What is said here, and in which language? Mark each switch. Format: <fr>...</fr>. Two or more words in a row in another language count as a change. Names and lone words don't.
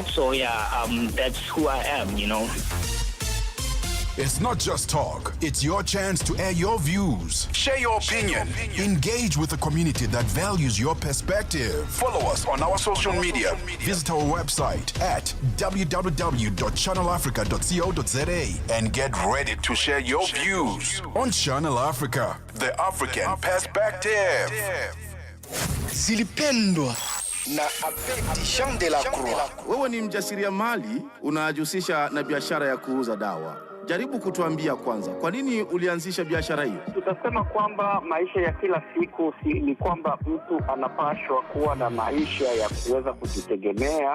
<en>So that's who I am, It's not just talk. It's your chance to air your views. Share your opinion. Engage with the community that values your perspective. Follow us on our social media. Visit our website at www.channelafrica.co.za and get ready to share your views on Channel Africa, the African perspective.</en> <sw>Zilipendwa na Abedi Jean de la Croix. Wewe ni mjasiriamali unajihusisha na biashara ya kuuza dawa. Jaribu kutuambia kwanza, kwa nini ulianzisha biashara hiyo? Tutasema kwamba maisha ya kila siku ni kwamba mtu anapashwa kuwa na maisha ya kuweza kujitegemea.</sw>